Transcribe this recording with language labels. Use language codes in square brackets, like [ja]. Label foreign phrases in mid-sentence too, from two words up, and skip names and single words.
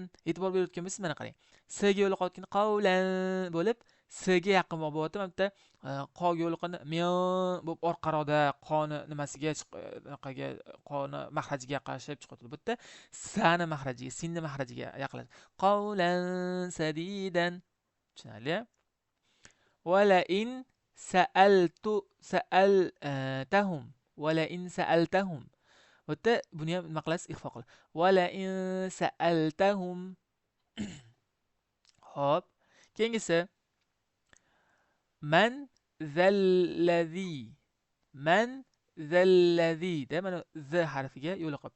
[uz] E'tibor berayotgan bo'lsangiz mana qarang. S ga yo'liqayotgan qawlan bo'lib, S ga yaqinroq bo'lyapti. Mana bitta qga yo'liqqanda miyo bo'lib orqaroqda qoni nimasiga anaqaga qoni mahrajiga yaqinlashib chiqadi. Bu yerda sani mahrajiga, sinni mahrajiga yaqinlashib. [ar] قَوْلًا سَدِيدًا. Tushunarli? وَلَئِن سَأَلْتَهُم وَلَئِن سَأَلْتَهُم. [uz] Bu yerda buni ham nima qilasiz? Ixfa qilib. [ar] وَلَئِن سَأَلْتَهُم. [uz] Xo'p. Keyingisi [ar] مَن ذَا الَّذِي, مَن ذَا الَّذِي [uz] da mana z harfiga yo'liqyapti.